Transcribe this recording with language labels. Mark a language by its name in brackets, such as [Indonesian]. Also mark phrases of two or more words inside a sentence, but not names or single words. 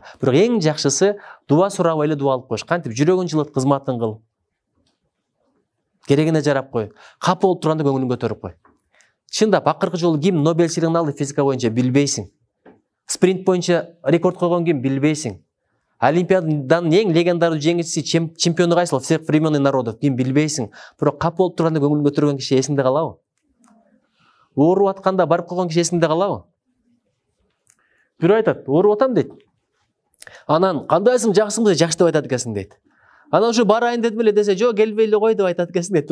[Kyrgyz] Бирок эң жакшысы дуа сурабай эле дуа алып коюш. Кантип жүрөгүн жылыт, кызматын кыл. Керегине жарап кой. Капы болуп турганда көңүлүн көтөрүп кой. Чындап акыркы жолу ким Нобель сыйлыгын алды физика боюнча билбейсиң. Спринт боюнча рекорд койгон ким билбейсиң. Олимпиаданын эң легендардуу жеңүүчүсү чемпиону кайсыл [Russian] всех времен и народов [Kyrgyz] ким билбейсиң. Бирок кап болуп турганда көңүлүн көтөргөн киши эсиңде калабы? Ооруп атканда барып койгон киши эсиңде калабы? Бирөө айтат, ооруп атам дейт. Анан кандайсың, жакшысыңбы? Жакшы деп айтат экенсиң дейт. Анан ушу барайын дедим эле десе, жок келбей эле кой деп айтат экенсиң дейт.